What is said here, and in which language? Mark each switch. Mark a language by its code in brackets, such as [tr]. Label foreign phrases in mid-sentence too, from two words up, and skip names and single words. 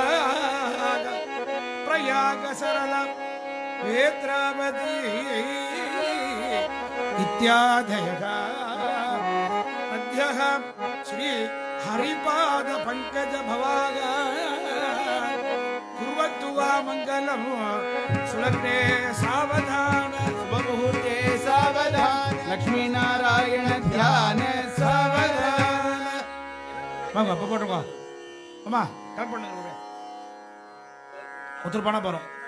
[sa] प्रयाग सरल वेत्रावती इत्यादयः अद्यः श्री हरिपाद पंकज भवाग कुर्वन्तु वा मंगलम् सुलग्ने सावधान मुहूर्ते सावधान लक्ष्मीनारायण ध्यान सावधान [ta] வாங்க அப்ப போட்டுக்கோ அம்மா கட் பண்ணுங்க ஒருத்தர் பண்ண போறோம்